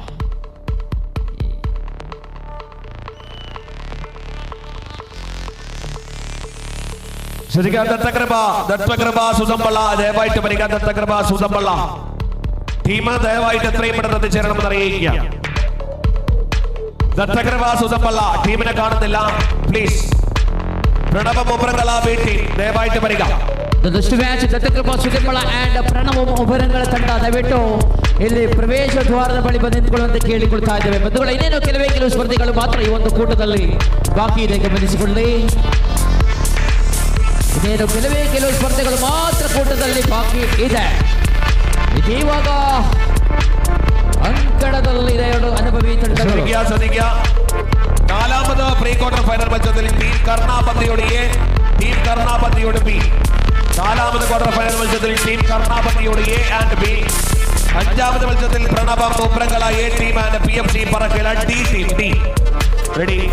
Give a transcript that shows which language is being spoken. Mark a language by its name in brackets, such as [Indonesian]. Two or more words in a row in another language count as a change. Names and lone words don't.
[Malayalam] ശ്രദ്ധിക്കുക, ദത്തകൃപ സുസംബള ദയവായിട്ട് വരിക. ദത്തകൃപ സുസംബള ടീം ദയവായിട്ട് എത്രയും പെട്ടെന്ന് എത്തിച്ചേരണമെന്ന് അറിയിക്കുക. ദത്തകൃപ സുസംബള ടീമിനെ കാണുന്നില്ല. പ്ലീസ്, പ്രണവ മുമ്പ്രങ്ങള B ടീം ദയവായിട്ട് വരിക. [Kannada] ದತ್ತಕೃಪ ಸುದೆಂಬಳ ಅಂಡ್ ಪ್ರಣವ ಉಭಯಗಳ ತಂಡ ದಯವಿಟ್ಟು ಇಲ್ಲಿ ಪ್ರವೇಶ ದ್ವಾರದ ಬಳಿ ಬಂದು ನಿಂತುಕೊಳ್ಳುವಂತೆ ಕೇಳಿಕೊಳ್ತಾ ಇದ್ದೇವೆ. ಬಂಧುಗಳು, ಇನ್ನೇನು ಕೆಲವು ಸ್ಪರ್ಧೆಗಳು ಮಾತ್ರ ಈ ಒಂದು ಕೂಟದಲ್ಲಿ ಬಾಕಿ ಇದೆ, ಗಮನಿಸಿಕೊಳ್ಳಿ. ಇನ್ನೇನು ಕೆಲವು ಸ್ಪರ್ಧೆಗಳು ಮಾತ್ರ ಕೂಟದಲ್ಲಿ ಬಾಕಿ ಇದೆ. ಇದೀವಾಗ ಅಂಕಣದಲ್ಲಿ ಎರಡು ಅನುಭವಿ ತಂಡಗಳು. [Malayalam] നാലാമത് [English] pre quarter final [Malayalam] മത്സരത്തിൽ ടീം കർണാപതിയോട് A, ടീം കർണാപതിയോട് B. നാലാമത് [English] quarter final [Malayalam] മത്സരത്തിൽ ടീം കർണാപതിയോട് A ആൻഡ് B. അഞ്ചാമത് മത്സരത്തിൽ പ്രണവ മുമ്പ്രങ്ങള A [English] team and [Malayalam] PFC പറക്കല D ടീം.